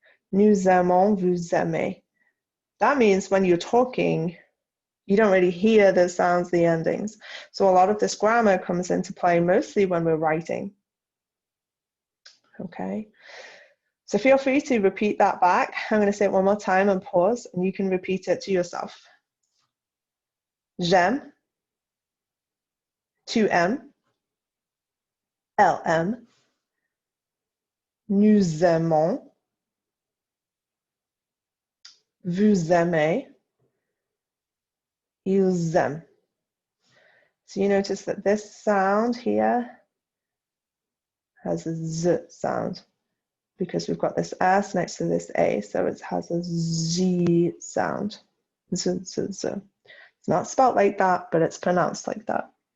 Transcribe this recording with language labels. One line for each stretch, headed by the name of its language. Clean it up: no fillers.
French: Nous aimons, vous aimez.
English: That means when you're talking, you don't really hear the sounds, the endings. So a lot of this grammar comes into play mostly when we're writing. Okay. So feel free to repeat that back. I'm going to say it one more time and pause, and you can repeat it to yourself.
French: J'aime, tu aimes, elle aime, nous aimons, vous aimez, ils aiment.
English: So you notice that this sound here has a Z sound because we've got this S next to this A, so it has a Z sound. Z, Z, Z. It's not spelled like that, but it's pronounced like that.